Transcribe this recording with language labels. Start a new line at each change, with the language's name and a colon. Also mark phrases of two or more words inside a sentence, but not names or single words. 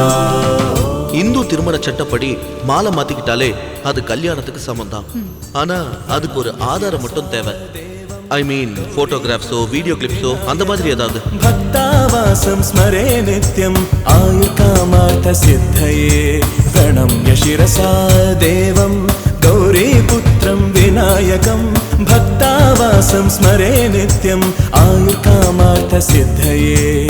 Tamil: இந்து திருமண சட்டப்படி மாலை மாத்திக்கிட்டாலே அது கல்யாணத்துக்கு சமம்தான். ஆனா அதுக்கு ஒரு ஆதாரம் மட்டும் தேவை.
English: I mean
Tamil: போட்டோகிராஃப்ஸோ வீடியோ கிளிப்ஸோ அந்த மாதிரி ஏதாவது.
Sanskrit: भक्तावासं स्मरे नित्यं आयुकामार्थ सिद्धये प्रणम्य शिरसा देवं गौरीपुत्रं विनायकं भक्तावासं स्मरे नित्यं आयुकामार्थ सिद्धये.